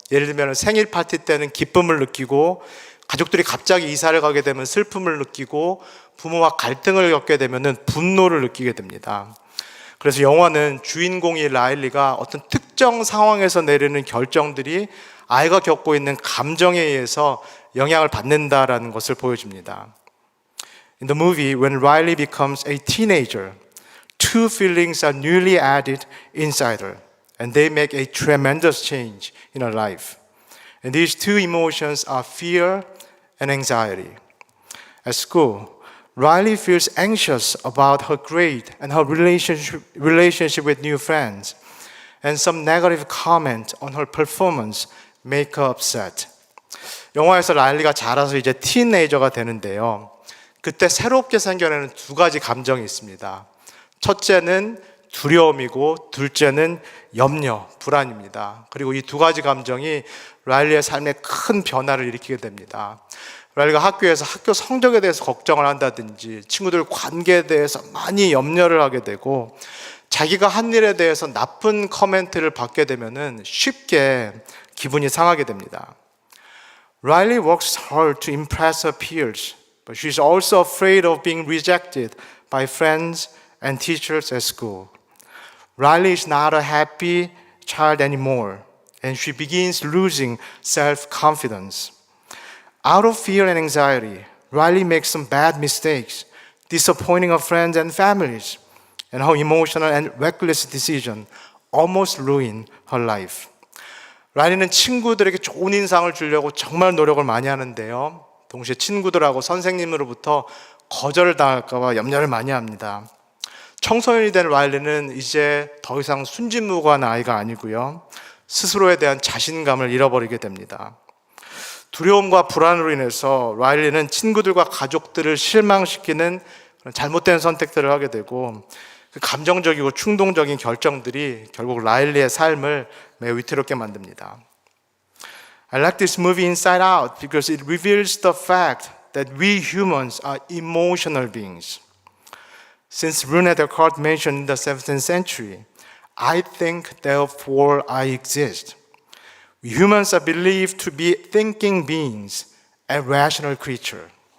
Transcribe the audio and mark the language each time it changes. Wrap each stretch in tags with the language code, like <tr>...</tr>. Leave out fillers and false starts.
<ko>예를 들면 생일 파티 때는 기쁨을 느끼고 가족들이 갑자기 이사를 가게 되면 슬픔을 느끼고 부모와 갈등을 겪게 되면 분노를 느끼게 됩니다. 그래서 영화는 주인공이 라일리가 어떤 특정 상황에서 내리는 결정들이 아이가 겪고 있는 감정에 의해서 영향을 받는다라는 것을 보여줍니다.</ko> <en>In the movie, when Riley becomes a teenager, two feelings are newly added inside her, and they make a tremendous change in her life. And these two emotions are fear and anxiety. At school, Riley feels anxious about her grade and her relationship with new friends, and some negative comment on her performance make her upset.</en> <ko>영화에서 라일리가 자라서 이제 티네이저가 되는데요. 그때 새롭게 생겨나는 두 가지 감정이 있습니다. 첫째는 두려움이고 둘째는 염려, 불안입니다. 그리고 이 두 가지 감정이 라일리의 삶에 큰 변화를 일으키게 됩니다. 라일리가 학교에서 학교 성적에 대해서 걱정을 한다든지 친구들 관계에 대해서 많이 염려를 하게 되고 자기가 한 일에 대해서 나쁜 코멘트를 받게 되면은 쉽게 기분이 상하게 됩니다.</ko> <en>Riley works hard to impress her peers, but she's also afraid of being rejected by friends and teachers at school. Riley is not a happy child anymore, and she begins losing self-confidence. Out of fear and anxiety, Riley makes some bad mistakes, disappointing her friends and families, and her emotional and reckless decision almost ruin her life.</en> <ko>라일리는 친구들에게 좋은 인상을 주려고 정말 노력을 많이 하는데요. 동시에 친구들하고 선생님으로부터 거절을 당할까 봐 염려를 많이 합니다. 청소년이 된 라일리는 이제 더 이상 순진무구한 아이가 아니고요. 스스로에 대한 자신감을 잃어버리게 됩니다. 두려움과 불안으로 인해서 라일리는 친구들과 가족들을 실망시키는 잘못된 선택들을 하게 되고 그 감정적이고 충동적인 결정들이 결국 라일리의 삶을 매우 위태롭게 만듭니다.</ko> <en>I like this movie Inside Out because it reveals the fact that we humans are emotional beings. Since René Descartes mentioned in the 17th century, I think, therefore I exist. We humans are believed to be thinking beings and rational creatures.</en>